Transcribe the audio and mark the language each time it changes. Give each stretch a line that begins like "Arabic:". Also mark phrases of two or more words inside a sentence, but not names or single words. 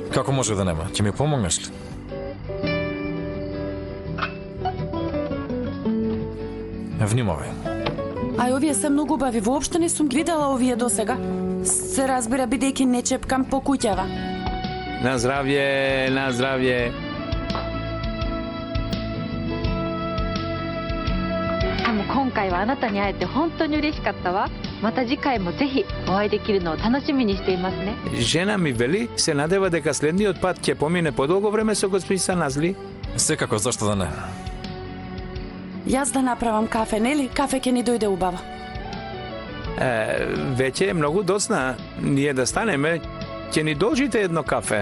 Macedonian: Како може да нема? Ќе ми помогнеш ли? Внимавај. Ај, овие се многу убави, воопшто не сум ги видела овие досега. Се разбира, бидејќи не чепкам по куќава. На здравје, на здравје.
Japanese: でも今回はあなたに会えて本当に嬉しかったわ。また次回もぜひお会いできるのを楽しみにしていますね。
Macedonian: Жена ми вели, се надева дека следниот пат ќе помине подолго време со господица Назли. Секако, зашто да не? Јас да направам кафе, нели? Кафе ќе ни дојде убаво. Веќе е многу доцна. Ние да станеме, ќе ни должите едно кафе.